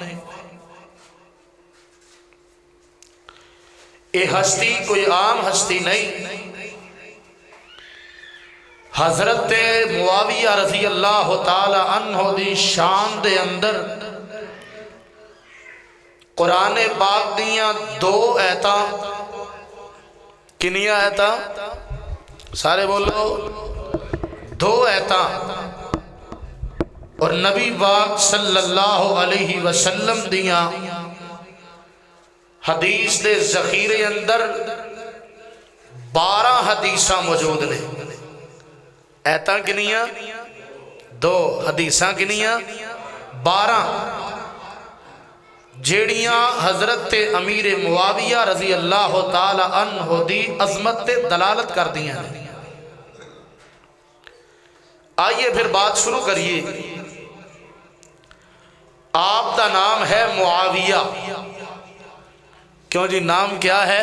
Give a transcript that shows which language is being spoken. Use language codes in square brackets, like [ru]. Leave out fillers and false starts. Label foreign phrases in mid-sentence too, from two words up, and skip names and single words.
[pa] یہ ہستی کوئی عام ہستی نہیں، حضرت معاویہ رضی اللہ تعالی عنہ دی شان دے اندر قرآن پاک دیاں دو ایتاں کنیاں ایتاں سارے بولو دو ایتاں اور نبی پاک صلی اللہ علیہ وسلم دیاں حدیث دے ذخیرے اندر 12 حدیثاں موجود نے۔ ایتاں کنیاں دو حدیثاں کنیاں 12 جیڑیاں حضرت امیر معاویہ رضی اللہ تعالی عنہ دی عظمت تے دلالت کر دیا ہیں۔ [ur] آئیے پھر بات شروع کریے۔ [pa] آپ دا نام ہے معاویہ، کیوں جی نام کیا ہے؟